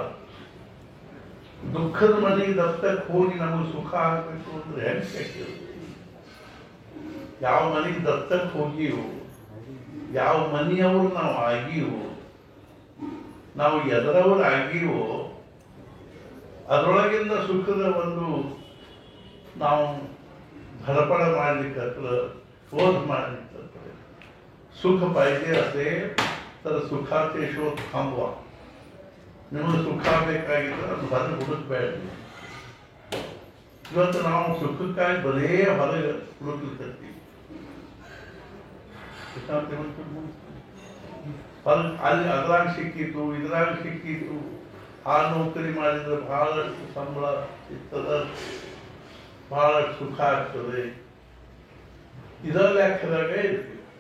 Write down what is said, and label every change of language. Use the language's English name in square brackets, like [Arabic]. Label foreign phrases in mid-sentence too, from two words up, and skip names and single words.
[Kannada] ದುಃಖದ ಮನೆಗೆ ದತ್ತಕ್ಕೆ ಹೋಗಿ ನಮಗೆ ಸುಖ ಆಗ್ಬೇಕು ಅಂದ್ರೆ ಹೆಂಗ್ ಶಕ್ತಿ? ಯಾವ ಮನೆಗೆ ದತ್ತಕ್ಕೆ ಹೋಗಿವು, ಯಾವ ಮನೆಯವರು ನಾವು ಆಗಿವು, ನಾವು ಎದರವರು ಆಗಿವೋ ಅದರೊಳಗಿಂದ ಸುಖದ ಒಂದು ನಾವು धडपड ಮಾಡಲಿಕ್ಕೆ शोध ಮಾಡಲಿಕ್ಕೆ [Marathi] सुख पाहिजे असेल तर सुखाचे शोध थांबवा. [Kannada] ನಿಮಗೆ ಸುಖ ಬೇಕಾಗಿದ್ರೆ ಅದು ಹೊರಗೆ ಹುಡುಕ್ಬೇಡ. ಇವತ್ತು ನಾವು ಸುಖಕ್ಕಾಗಿ ಬರೇ ಹೊರಗೆ ಹುಡುಕ್ಲಿಕ್ಕತ್ತೀವಿ. ಅಲ್ಲಿ ಅದ್ರಾಗ ಸಿಕ್ಕಿತ್ತು, ಇದ್ರಾಗ ಸಿಕ್ಕಿತ್ತು, ಆ ನೌಕರಿ ಮಾಡಿದ್ರೆ ಬಹಳಷ್ಟು ಸಂಬಳ ಸಿಗ್ತದ, ಬಹಳಷ್ಟು ಸುಖ ಆಗ್ತದೆ, ಇದರ ಲೆಕ್ಕದಾಗ ಇರ್ತೀವಿ.